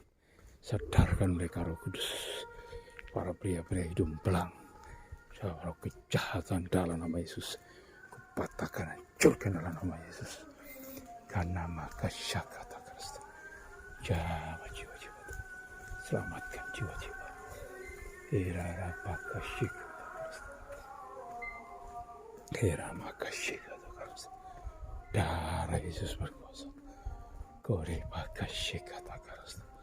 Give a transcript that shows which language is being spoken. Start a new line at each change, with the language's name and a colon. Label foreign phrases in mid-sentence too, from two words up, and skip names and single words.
Indonesian: Sadarkan mereka Roh Kudus. Para pria-pria hidung belang. Roh kejahatan dalam nama Yesus. Kupatahkan, hancurkan dalam nama Yesus. Karena maka syakata karasta. Jawab jiwa-jiwa Tuhan. Selamatkan jiwa-jiwa. Irara maka syakata karasta. Irara maka syakata karasta. Darah Yesus berkuasa. Kore pakashikata karasta.